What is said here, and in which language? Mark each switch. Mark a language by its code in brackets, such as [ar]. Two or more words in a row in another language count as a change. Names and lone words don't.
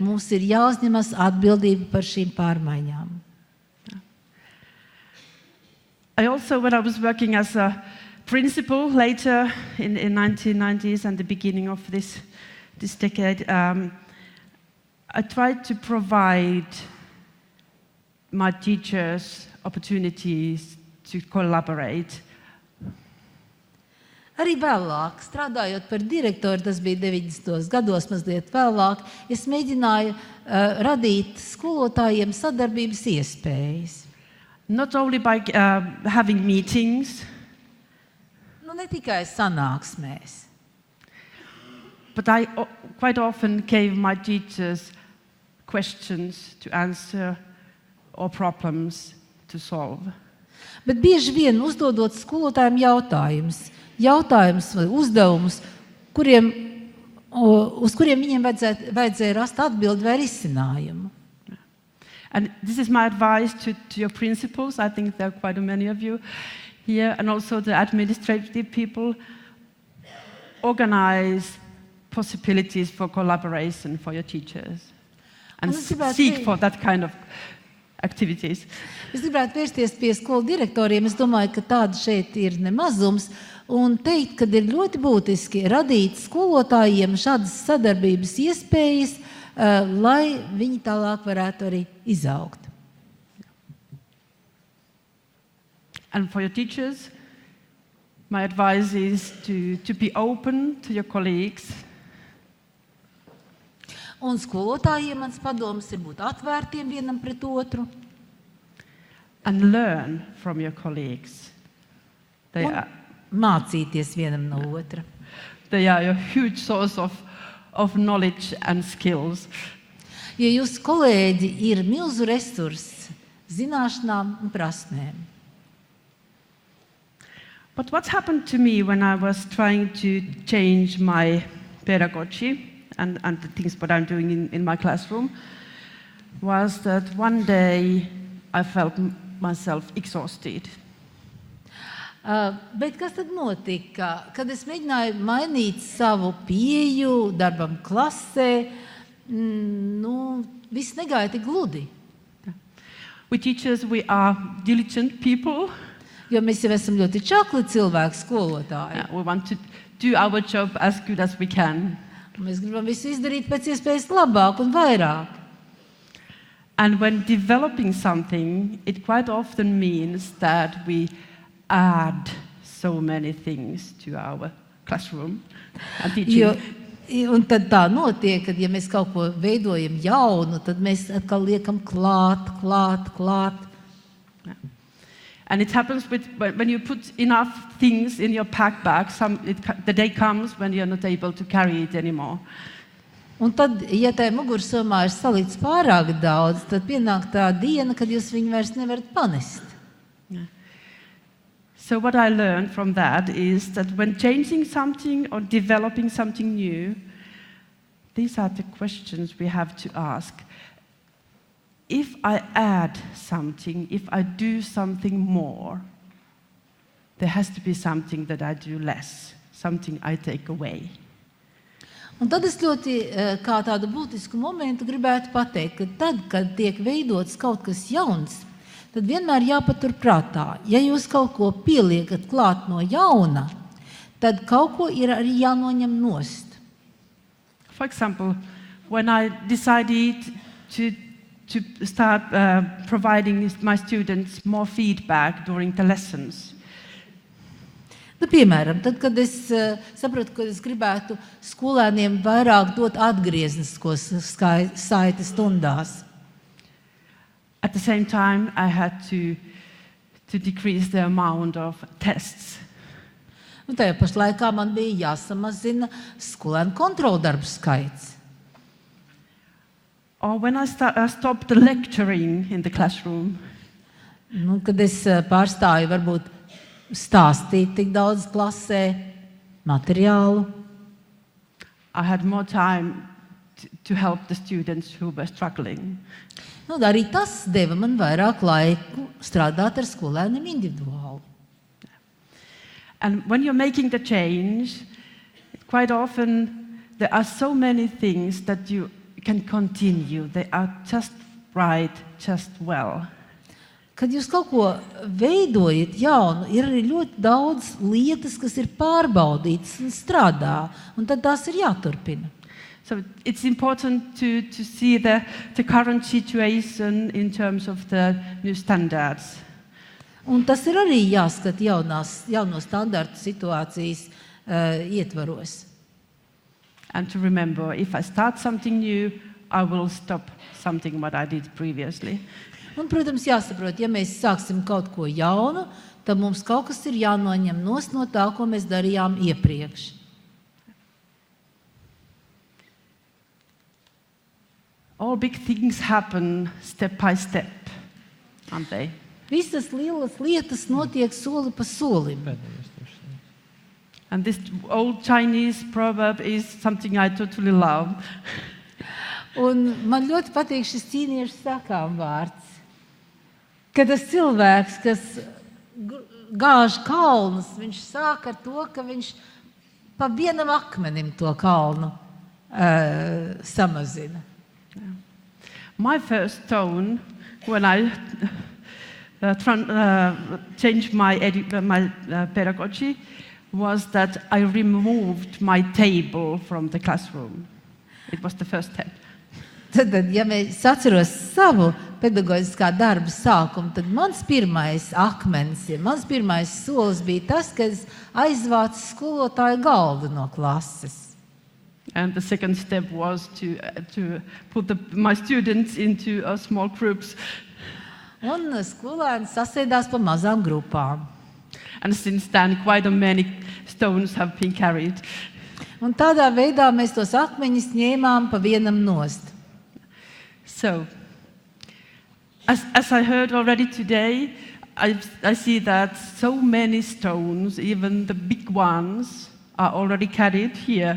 [lv] Mums ir jāuzņemas atbildība par šīm pārmaiņām. [en] I also, when I was working as a principal later in 1990s and the beginning of this decade, I tried to provide my teachers opportunities to collaborate. [lv] Arī vēlāk, strādājot par direktoru, tas bija 90. gados, mazliet vēlāk, es mēģināju radīt skolotājiem sadarbības iespējas. [en] Not only by having meetings, [lv] Ne tikai sanāksmēs, [en] but I quite often gave my teachers questions to answer or problems to solve. [lv] bet bieži vien uzdodot skolotājiem jautājumus vai uzdevumus, uz kuriem viņiem vajadzēja rast atbildi vai risinājumu. [en] And this is my advice to your principals. I think there are quite many of you here, and also the administrative people. Organize possibilities for collaboration for your teachers and seek for that kind of activities. [lv] Es gribētu vērsties pie skolu direktoriem. Es domāju, ka tāda šeit ir nemazums. Un teikt, ka ir ļoti būtiski radīt skolotājiem šādas sadarbības iespējas, lai viņi tālāk varētu arī izaugt. [en] And for your teachers, my advice is to be open to your colleagues. [lv] Un skolotājiem mans padoms ir būt atvērtiem vienam pret otru. [en] And learn from your colleagues. [lv] Mācīties vienam no otra. [en] They are a huge source of knowledge and skills. [lv] Jo jūsu kolēģi ir milzu resurss zināšanām un prasmēm. [en] But what happened to me when I was trying to change my pedagogy and the things what I'm doing in my classroom was that one day I felt myself exhausted. [lv] Bet kas tad notika? Kad es mēģināju mainīt savu pieeju darbam klasē, viss negāja tik gludi. [en] We teachers, we are diligent people. [lv] Jo mēs jau esam ļoti čakli cilvēki, skolotāji. [en] We want to do our job as good as we can. [lv] Mēs gribam visu izdarīt pēc iespējas labāk un vairāk. [en] And when developing something, it quite often means that we add so many things to our classroom and teaching. [lv] Un tad tā notiek, ka ja mēs kaut ko veidojam jaunu, tad mēs atkal liekam klāt. [en] And it happens when you put enough things in your backpack, the day comes when you're not able to carry it anymore. [lv] Un tad, ja tajā mugursomā ir salikts pārāk daudz, tad pienāk tā diena, kad jūs viņu vairs nevarat panest. [en] So what I learned from that is that when changing something or developing something new, these are the questions we have to ask. If I add something, if I do something more, there has to be something that I do less, something I take away. [lv] Un tad es ļoti kā tādu būtisku momentu gribētu pateikt, ka tad, kad tiek veidots kaut kas jauns, tad vienmēr jāpatur prātā. Ja jūs kaut ko pieliekat klāt no jauna, tad kaut ko ir arī jānoņem nost. [en] For example, when I decided to start providing my students more feedback during the lessons, [lv] Piemēram, tad, kad es sapratu, ka es gribētu skolēniem vairāk dot atgriezniskos saiti stundās. [en] at the same time, I had to decrease the amount of tests. [lv] Un tajā pašā laikā man bija jāsamazina skolēnu kontroldarbu skaits. [en] Or when I stopped lecturing in the classroom, [lv] Kad es pārstāju varbūt stāstīt tik daudz klasē materiālu, [en] I had more time to help the students who were struggling. [lv] Arī tas deva man vairāk laiku strādāt ar skolēniem individuāli. [en] And when you're making the change, quite often there are so many things that you can continue. They are just right, just well. [lv] Kad jūs kaut ko veidojat jaunu, ir arī ļoti daudz lietas, kas ir pārbaudītas un strādā, un tad tās ir jāturpina. [en] So it's important to see the current situation in terms of the new standards. [lv] Un tas ir arī jāskat jauno standartu situācijas ietvaros. [en] And to remember, if I start something new, I will stop something what I did previously. [lv] Un, protams, jāsaprot, ja mēs sāksim kaut ko jaunu, tad mums kaut kas ir jānoņem nost no tā, ko mēs darījām iepriekš. [en] All big things happen step by step, aren't they? [lv] Visas lielas lietas notiek soli pa solim. [en] And this old Chinese proverb is something I totally love. [lv] Un man ļoti patīk šis ķīniešu sakām vārds. Kad tas cilvēks, kas gāž kalnus, viņš sāk ar to, ka viņš pa vienam akmenim to kalnu samazina. [en] My first stone, when I changed my pedagogy, was that I removed my table from the classroom. It was the first step. [lv] Tad, ja mēs atceros savu pedagoģiskā darba sākumu, tad mans pirmais akmens, mans pirmais solis bija tas, ka es aizvācu skolotāju galdu no klases. [en] And the second step was to put my students into small groups. [lv] Un skolēni sasēdās pa mazām grupām. [en] And since then, quite many stones have been carried. [lv] Un tādā veidā mēs tos akmeņus ņēmām pa vienam nost. [en] So, as I heard already today, I see that so many stones, even the big ones, are already carried here.